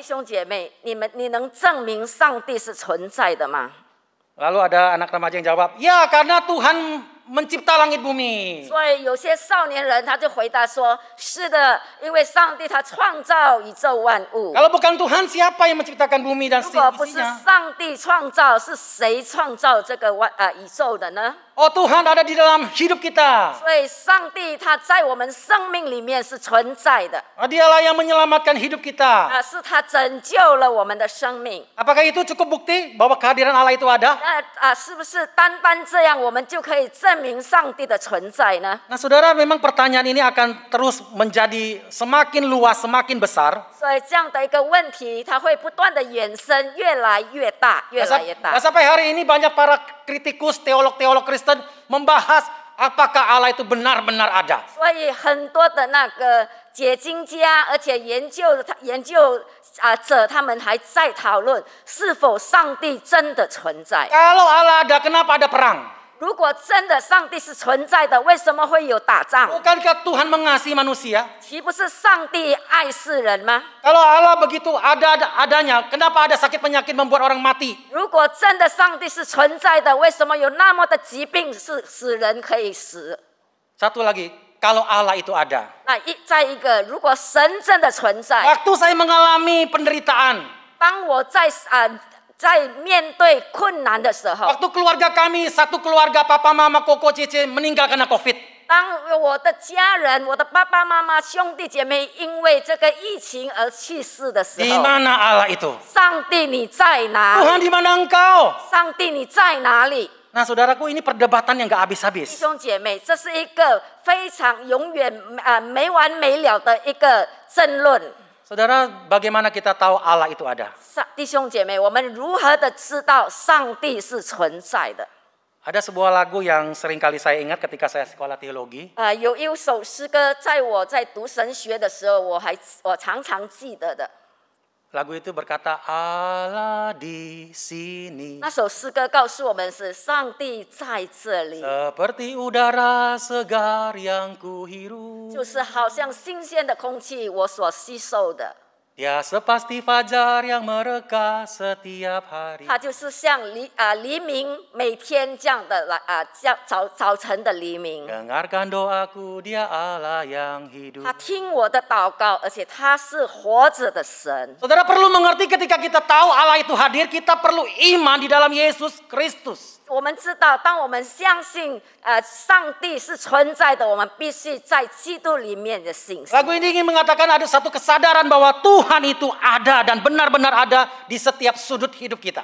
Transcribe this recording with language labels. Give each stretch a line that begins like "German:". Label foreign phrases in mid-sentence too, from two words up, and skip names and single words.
Chinese: 弟兄姐妹，你能证明上帝是存在的吗？
Indonesian: Lalu ada anak remaja yang jawab, ya karena Tuhan mencipta langit bumi.
Chinese: 所以有些少年人他就回答说：“是的，因为上帝他创造宇宙万物。
Indonesian: Kalau bukan Tuhan, siapa yang menciptakan bumi dan
Chinese: 如果不是
Indonesian: isinya?
Chinese: 上帝创造，是谁创造这个宇宙的呢？
Indonesian: Oh Tuhan ada di dalam hidup kita.
Chinese: 所以上帝他在我们生命里面是存在的，
Indonesian: Dialah yang menyelamatkan hidup kita.
Chinese: 是他拯救了我们的生命。
Indonesian: Apakah itu cukup bukti bahwa kehadiran Allah itu ada?
Chinese: 那是不是单这样，我们就可以证明上帝的存在呢？
Indonesian: Nah saudara, memang pertanyaan ini akan terus menjadi semakin luas, semakin besar.
Chinese: 所以这样的一个问题，它会不断的延伸，越来越大，越来越大。
Indonesian: Nah, sampai hari ini banyak para kritikus, teolog-teolog Kristen membahas apakah Allah itu benar-benar ada.
Chinese: 所以很多的那个解经家，而且研究者，他们还在讨论是否上帝真的存在。
Indonesian: Kalau Allah ada, kenapa ada perang?
Chinese: 如果真的上帝是存在的，为什么会有打仗？
Indonesian: Bukankah Tuhan mengasihi manusia?
Chinese: 岂不是上帝爱世人吗？
Indonesian: Kalau Allah begitu adanya, kenapa ada sakit penyakit membuat orang mati?
Chinese: 如果真的上帝是存在的，为什么有那么的疾病是使人可以死？
Indonesian: Satu lagi, kalau Allah itu ada.
Chinese: 再一个，如果神真的存在，
Indonesian: Waktu saya mengalami penderitaan,
Chinese: 当我在面对困难的时候，
Indonesian: waktu keluarga kami, satu keluarga papa mama koko cece meninggal karena COVID.
Chinese: 当我的家人、我的爸爸妈妈、兄弟姐妹因为这个疫情而去世的时
Indonesian: Di
Chinese: 候，
Indonesian: mana Allah itu?
Chinese: 上帝你在哪
Indonesian: Tuhan
Chinese: 里？
Indonesian: di mana engkau?
Chinese: 上帝你在哪里？
Indonesian: Nah saudaraku, ini perdebatan yang gak
Chinese: 弟
Indonesian: habis-habis.
Chinese: 兄姐妹，这是一个非常永远没完没了的一个争论。
Indonesian: Saudara, bagaimana kita tahu Allah itu ada?
Chinese: 弟兄姐妹，我们如何的知道上帝是存在的？
Indonesian: Ada sebuah lagu yang sering kali saya ingat ketika saya sekolah teologi.
Chinese: 有一首诗歌，在我在读神学的时候，我常常记得的。
Indonesian: Lagu itu berkata, Allah di sini.
Chinese: 那首诗歌告诉我们是上帝在这里，
Indonesian: Seperti udara segar yang kuhirup.
Chinese: 就是好像新鲜的空气我所吸收的，
Indonesian: Dia sepasti fajar yang mereka setiap hari.
Chinese: 它就是像黎明每天这样的早晨的黎明。
Indonesian: Dengarkan doaku, dia Allah yang hidup.
Chinese: 他听我的祷告，而且他是活着的神。
Indonesian: Saudara perlu mengerti ketika kita tahu Allah itu hadir, kita perlu iman di dalam Yesus Kristus.
Chinese: 我们知道，当我们相信上帝是存在的，我们必须在基督里面的信心。
Indonesian: Lagu ini ingin mengatakan ada satu kesadaran bahwa Tuhan itu ada dan benar-benar ada di setiap sudut hidup kita.